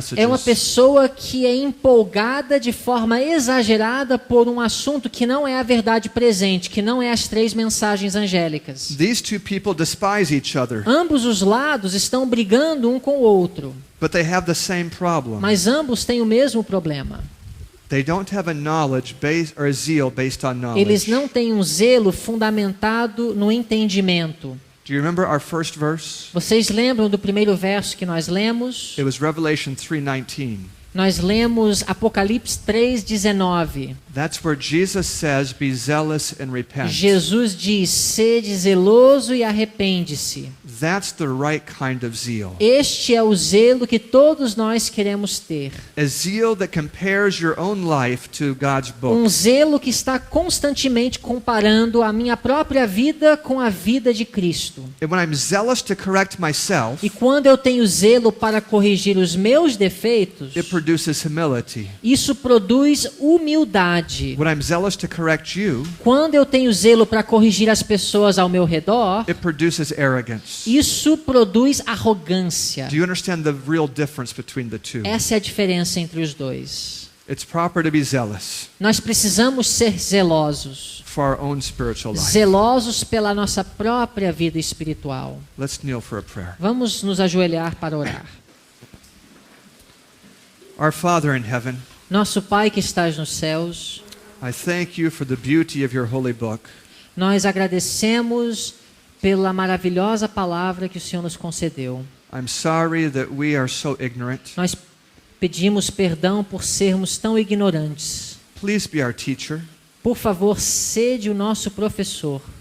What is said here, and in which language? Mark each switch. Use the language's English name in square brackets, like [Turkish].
[Portuguese] É uma [English] messages. [Portuguese] pessoa que é empolgada de forma exagerada por um assunto que não é a verdade presente, que não é as 3 mensagens angélicas. [English] These two people despise each other, [Portuguese] Ambos os lados estão brigando um com o outro, [English] but they have the same problem. [Portuguese] mas ambos têm o mesmo problema. [English] They don't have a knowledge based or a zeal based on [Portuguese] Eles [English] knowledge. [Portuguese] não têm um zelo fundamentado no entendimento. [English] Do you remember our first verse? [Portuguese] Vocês lembram do primeiro verso que nós lemos? [English] It was Revelation 3:19. [Portuguese] Nós lemos Apocalipse 3:19. [English] That's where Jesus says, "Be zealous and repent." [Portuguese] Jesus diz: sede zeloso e arrepende-se. [English] That's the right kind of zeal. [Portuguese] Este é o zelo que todos nós queremos ter. [English] A zeal that compares your own life to God's book. [Portuguese] Um zelo que está constantemente comparando a minha própria vida com a vida de Cristo. [English] And when I'm zealous to correct myself, [Portuguese] E quando eu tenho zelo para corrigir os meus defeitos, [English] it produces humility. [Portuguese] isso produz humildade. [English] When I'm zealous to correct you, [Portuguese] Quando eu tenho zelo para corrigir as pessoas ao meu redor, [English] it produces arrogance. [Portuguese] isso produz arrogância. [English] Do you understand the real difference between the two? [Portuguese] Essa é a diferença entre os dois. [English] It's proper to be zealous [Portuguese] Nós precisamos ser zelosos. [English] for our own spiritual life. [Portuguese] Zelosos pela nossa própria vida espiritual. [English] Let's kneel for a prayer. [Portuguese] Vamos nos ajoelhar para orar. [English] Our Father in heaven, [Portuguese] Nosso Pai que estás nos céus, [English] I thank you for the beauty of your holy book. [Portuguese] nós agradecemos pela maravilhosa palavra que o Senhor nos concedeu. [English] I'm sorry that we are so ignorant. [Portuguese] Nós pedimos perdão por sermos tão ignorantes. [English] Please be our teacher. [Portuguese] Por favor, sede o nosso professor.